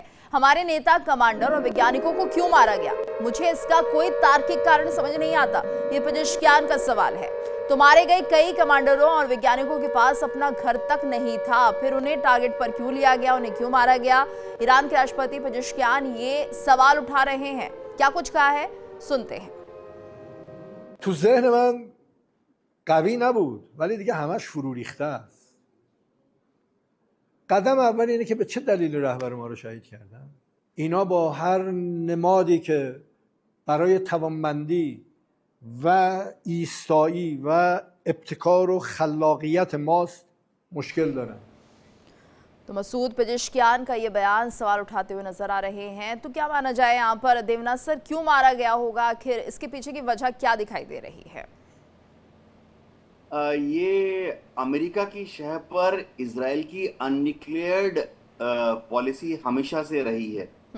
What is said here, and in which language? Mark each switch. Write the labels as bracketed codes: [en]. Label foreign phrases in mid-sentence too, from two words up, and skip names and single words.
[hi] हमारे नेता, कमांडर और वैज्ञानिकों को क्यों मारा गया, मुझे इसका कोई तार्किक कारण समझ नहीं आता, ये पेजेश्कियान का सवाल है। तो मारे गए कई कमांडरों और वैज्ञानिकों के पास अपना घर तक नहीं था, फिर उन्हें टारगेट पर क्यों लिया गया, उन्हें क्यों मारा गया? ईरान के राष्ट्रपति पेजेश्कियान ये सवाल उठा रहे हैं। क्या कुछ कहा है, सुनते हैं। [fa] تو ذهن من قوی نبود ولی دیگه همش فرو ریخته است. قدم اول اینه که به چه دلیل رهبر ما رو شهید کردن. اینا با هر نمادی که برای توانمندی و ایستایی و ابتکار و خلاقیت ماست مشکل دارن. [hi] तो मसूद पेजेश्कियान का ये बयान सवाल उठाते हुए नजर आ रहे हैं। तो क्या माना जाए यहाँ पर देवनाथ सर, क्यों मारा गया होगा, आखिर इसके पीछे की वजह क्या दिखाई दे रही है? ये अमेरिका की शह पर इजराइल की [en] undeclared policy [hi] हमेशा से रही है।